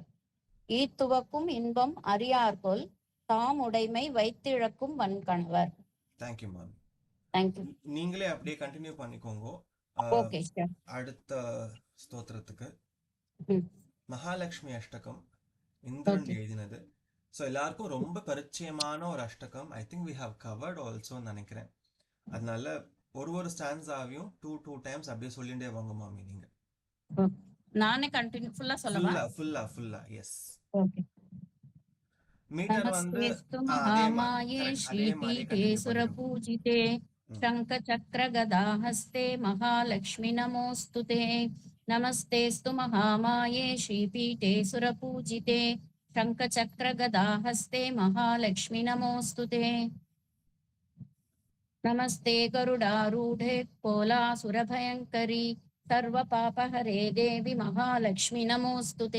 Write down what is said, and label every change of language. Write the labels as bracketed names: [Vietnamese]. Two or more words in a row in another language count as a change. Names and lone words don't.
[Tamil] ஈத்துவக்கும் இன்பம் அறியார்கொல் தாமுடைமை வைத்திழக்கும் வன்கணவர். தேங்க்யூ மாமி. தேங்க்யூ. நீங்களே அப்படியே கண்டினியூ பண்ணிக்கோங்க. [English] OK sir. [Tamil] அடுத்த ஸ்தோத்திரத்துக்கு மகாலட்சுமி அஷ்டகம் இந்திரன் எழுதினது. ஸோ எல்லாருக்கும் ரொம்ப பரிச்சயமான ஒரு அஷ்டகம். [English] I think we have covered [Tamil] ஆல்சோன்னு நினைக்கிறேன். அதனால ஒரு ஸ்டான்ஸாவையும் 2 times அப்படியே சொல்லிட்டே வாங்க மாமி. நீங்க நானே கண்டினியூ ஃபுல்லா சொல்லவா? [English] full-aa yes. [Tamil] ஓகே. மீட்டர் [Sanskrit] महामाये श्रीपीठे सुरपूजिते शंख चक्र गदा हस्ते महालक्ष्मी नमोस्तुते. नमस्तेस्तु महामाये श्रीपीठे सुरपूजिते शंख चक्र गदा हस्ते महालक्ष्मी नमोस्तुते. नमस्ते गरुडारूढे कोलासुरभयङ्करी सर्वपापहरे देवी महालक्ष्मी नमोस्तुते.